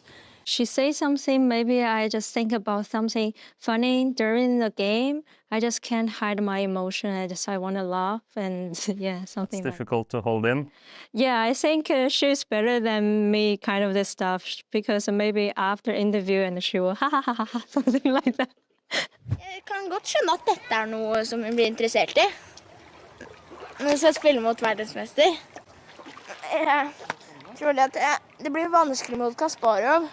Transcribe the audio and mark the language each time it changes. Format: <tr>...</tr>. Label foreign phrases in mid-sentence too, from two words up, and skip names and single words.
<en>She says something, maybe I just think about something funny during the game. I just can't hide my emotion. I want to laugh and yeah, something. It's difficult to hold in. Yeah, I think she's better than me, kind of this stuff, because maybe after interview and she will ha ha ha ha, something like that.</en> <no>Jeg kan godt skjønne at dette noe som jeg blir interessert I. Når jeg skal spille mot verdensmester. Jeg tror at det blir vanskelig mot Kasparov.</no>